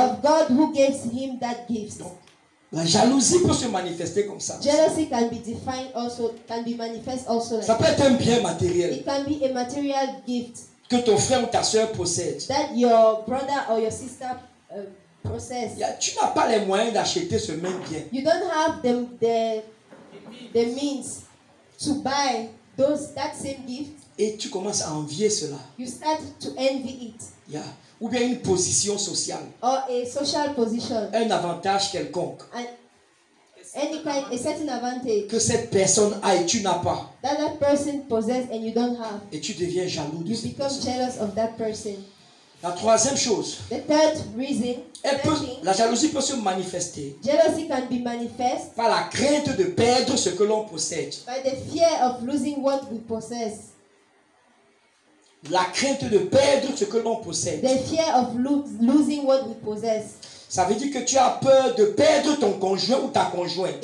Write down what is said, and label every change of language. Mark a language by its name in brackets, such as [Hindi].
[English] Of God who gives him that gift. [French] La jalousie peut se manifester comme ça. [English] Jealousy can be defined also, can be manifest also like [French] Ça peut être un bien matériel [English] it can be a material gift [French] que ton frère ou ta soeur possède. [English] that your brother or your sister possess. [French] Tu n'as pas les moyens d'acheter ce même bien. [English] You don't have the means to buy that same gift. [French] Et tu commences à envier cela. [English] You start to envy it. [French] Ou bien une position sociale, [English] Or a social position. [French] un avantage quelconque [English] A certain advantage [French] que cette personne a et tu n'as pas. [English] that person possess and you don't have. [French] Et tu deviens jaloux de [English] You [French] cette [English] become [French] personne. [English] jealous of that person. [French] La troisième chose, [English] The third reason, [French] la jalousie peut se manifester [English] jealousy can be manifest [French] par la crainte de perdre ce que l'on possède. [English] by the fear of losing what we possess. [French] La crainte de perdre ce que l'on possède. [English] The fear of losing what we possess. [French] Ça veut dire que tu as peur de perdre ton conjoint ou ta conjointe.